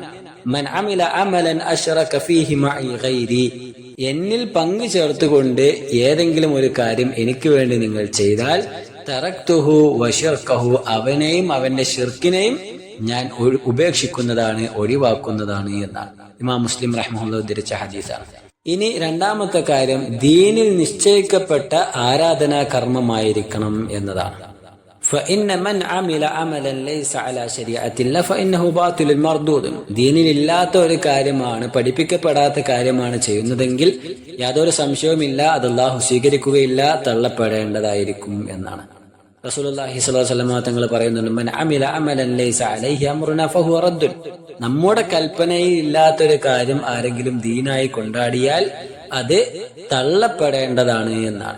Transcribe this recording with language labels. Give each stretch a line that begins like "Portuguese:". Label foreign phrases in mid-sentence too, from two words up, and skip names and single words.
Arabic: من عمل عملا أشرك فيه معي غيري,
Malayalam: എന്നിൽ പങ്കു ചേർത്തുകൊണ്ട് ഏതെങ്കിലും ഒരു കാര്യം എനിക്ക് വേണ്ടി നിങ്ങൾ ചെയ്താൽ,
Arabic: تركته وشركه,
Malayalam: അവനെയും അവന്റെ ശിർക്കിനെയും ഞാൻ ഉപേക്ഷിക്കുന്നതാണ്, ഒഴിവാക്കുന്നതാണ് എന്നാണ് ഇമാം മുസ്ലിം റഹ്മത്തുള്ളാഹി ഉദ്ധരിച്ച ഹദീസാണ്. ഇനി രണ്ടാമത്തെ കാര്യം, ദീനിൽ നിശ്ചയിക്കപ്പെട്ട ആരാധനാ കർമ്മമായിരിക്കണം എന്നതാണ്.
Arabic: فإن من عمل عملا ليس على شريعة الله فإنه باطل مردود,
Malayalam: ദീനിലില്ലാത്ത ഒരു കാര്യമാണ്, പഠിപ്പിക്കപ്പെടാത്ത കാര്യമാണ് ചെയ്യുന്നതെങ്കിൽ യാതൊരു സംശയവുമില്ല അത് അല്ലാഹു സ്വീകരിക്കുകയില്ല, തള്ളപ്പെടേണ്ടതായിരിക്കും എന്നാണ്.
Arabic: رسول الله صلى الله عليه وسلم
Malayalam: തങ്ങൾ പറയുന്നുണ്ട്,
Arabic: من عمل عملا ليس عليه أمرنا فهو رد,
Malayalam: നമ്മുടെ കൽപ്പനയിൽ ഇല്ലാത്തൊരു കാര്യം ആരെങ്കിലും ദീനായി കൊണ്ടാടിയാൽ അത് തള്ളപ്പെടേണ്ടതാണ് എന്നാണ്.